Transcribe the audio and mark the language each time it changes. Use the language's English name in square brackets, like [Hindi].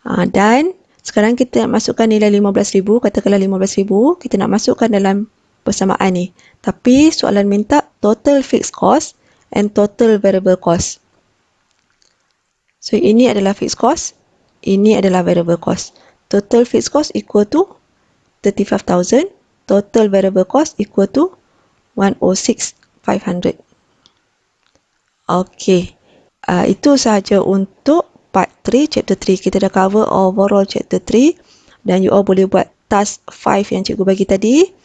[Malay] Dan sekarang kita nak masukkan nilai 15,000. Katakanlah 15,000, kita nak masukkan dalam persamaan ni. Tapi soalan minta [English] total fixed cost and total variable cost. [Malay] So, ini adalah fixed cost. Ini adalah variable cost. [English] Total fixed cost equal to 35,000. Total variable cost equal to 106,500. Okey. [Malay] Itu sahaja untuk part 3, chapter 3. Kita dah cover overall chapter 3. Dan you all boleh buat task 5 yang cikgu bagi tadi.